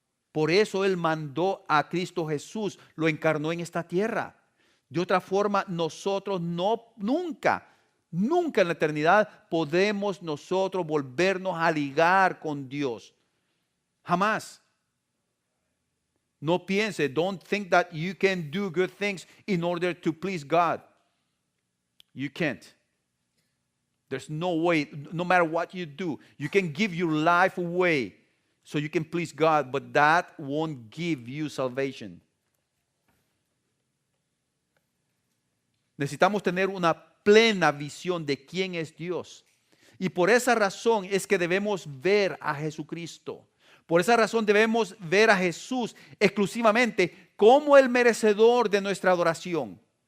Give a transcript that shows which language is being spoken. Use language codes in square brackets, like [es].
[es] Por eso Él mandó a Cristo Jesús, lo encarnó en esta tierra. De otra forma, nosotros nunca en la eternidad podemos nosotros volvernos a ligar con Dios. Jamás. No piense, [en] don't think that you can do good things in order to please God. You can't. There's no way, no matter what you do, you can give your life away so you can please God, but that won't give you salvation. [es] Necesitamos tener una plena visión de quién es Dios. Y por esa razón es que debemos ver a Jesucristo. Por esa razón debemos ver a Jesús exclusivamente como el merecedor de nuestra adoración.